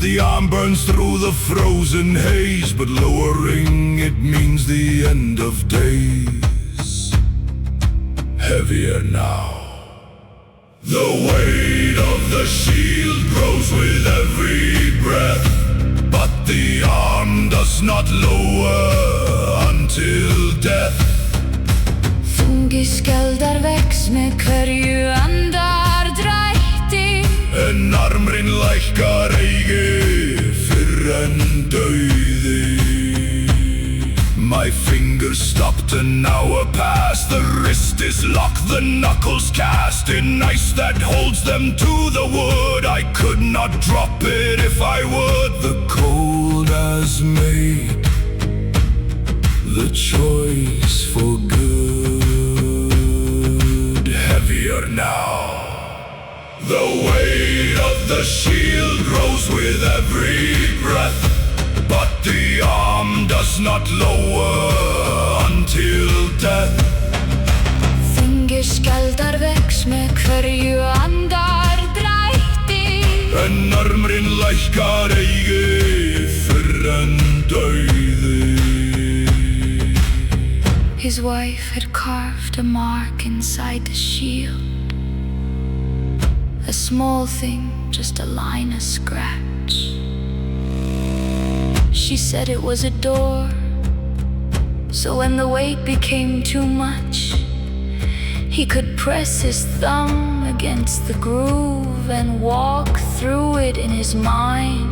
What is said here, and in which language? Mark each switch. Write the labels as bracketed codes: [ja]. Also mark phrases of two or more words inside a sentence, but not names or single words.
[en] The arm burns through the frozen haze. But lowering it means the end of days. Heavier now. The weight of the shield grows with every breath. But the arm does not lower until death. [is] Þungiskjaldar vex með hverju andardrætti. En armurinn lækkar eigi fyrr en dauði. [en] My fingers stopped an hour past. The wrist is locked, the knuckles cast in ice that holds them to the wood. I could not drop it if I would. The cold has made the choice for good. Heavier now. The weight of the shield grows with every breath. But the arm does not lower until death. [is] Þungiskjaldar vex með hverju andardrætti. En armurinn lækkar eigi fyrr en dauði. [en] His wife had carved a mark inside the shield. A small thing, just a line, a scratch. She said it was a door. So when the weight became too much, he could press his thumb against the groove and walk through it in his mind.